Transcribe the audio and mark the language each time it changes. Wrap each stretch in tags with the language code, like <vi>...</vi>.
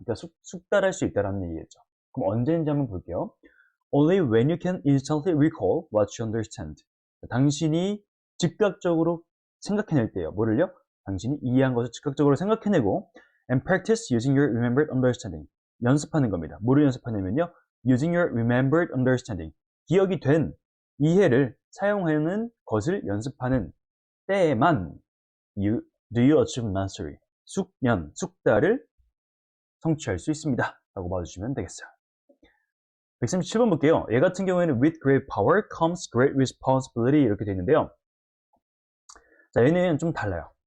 <ko>그러니까 숙달할 수 있다라는 얘기겠죠. 그럼 언제인지 한번 볼게요.</ko> <en>Only when you can instantly recall what you understand.</en> <ko>당신이 즉각적으로 생각해낼 때요. 뭐를요? 당신이 이해한 것을 즉각적으로 생각해내고</ko> <en>and practice using your remembered understanding.</en> <ko>연습하는 겁니다. 뭐를 연습하냐면요.</ko> <en>using your remembered understanding.</en> <ko>기억이 된 이해를 사용하는 것을 연습하는 때에만</ko> <en>do you achieve mastery.</en> <ko>숙달을 성취할 수 있습니다. 라고 봐주시면 되겠어요. 137번 볼게요. 얘 같은 경우에는</ko> <en>with great power comes great responsibility</en> <ko>이렇게 되어 있는데요. 자, 얘는 좀 달라요.</ko>